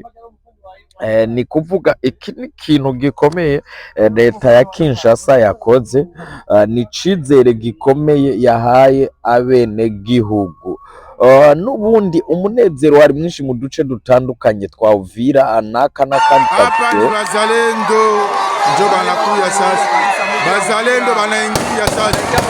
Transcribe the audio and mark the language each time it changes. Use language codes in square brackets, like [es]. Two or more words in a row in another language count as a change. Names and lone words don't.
[rn] Ni kuvuga iki ni ikintu gikomeye leta ya Kinshasa yakoze, ni icizere gikomeye yahaye abenegihugu. N'ubundi umunezero wari mwinshi mu duce dutandukanye twa Uvira n'aka n'akandi [sw] hapa ni Wazalendo njo banakuya sasa, Wazalendo banaingia sasa.